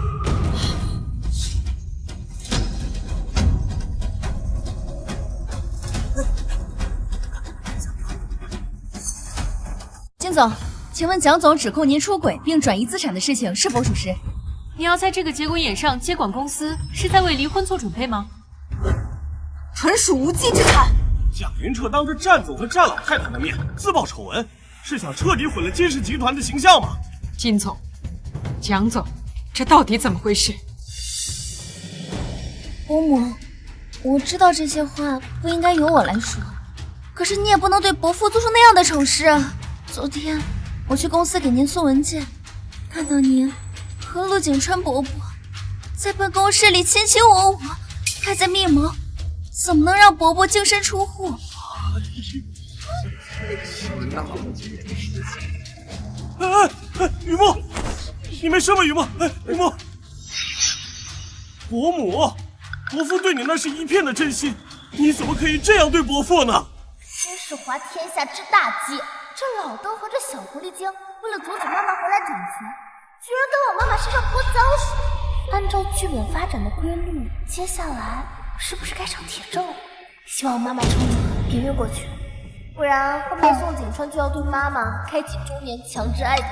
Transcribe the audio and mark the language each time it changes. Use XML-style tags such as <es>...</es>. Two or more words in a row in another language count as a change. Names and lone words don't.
<zh>金总，请问蒋总指控您出轨并转移资产的事情是否属实？你要在这个节骨眼上接管公司，是在为离婚做準備嗎？純屬無稽之談。蔣雲徹當着戰總和戰老太太的面自曝醜聞，是想徹底毀了金氏集團的形象嗎？金總，蔣總，這到底怎麼回事？伯母，我知道這些話不應該由我來說，可是你也不能對伯父做出那樣的醜事啊！昨天我去公司給您送文件，看到您和陸景川伯伯在辦公室裡卿卿我我，還在密謀，怎麼能讓伯伯淨身出戶？雨墨，你沒事吧？雨墨，雨墨，伯母，伯父對你那是一片的真心，你怎麼可以這樣對伯父呢？真是滑天下之大稽！這老登和這小狐狸精為了阻止媽媽回來掌權，居然跟我媽媽身上潑髒水。按照劇本發展的規律，接下來是不是該上鐵證了？希望媽媽撐得別越過去，不然後面宋景川就要對媽媽開啟中年強制愛的。</zh>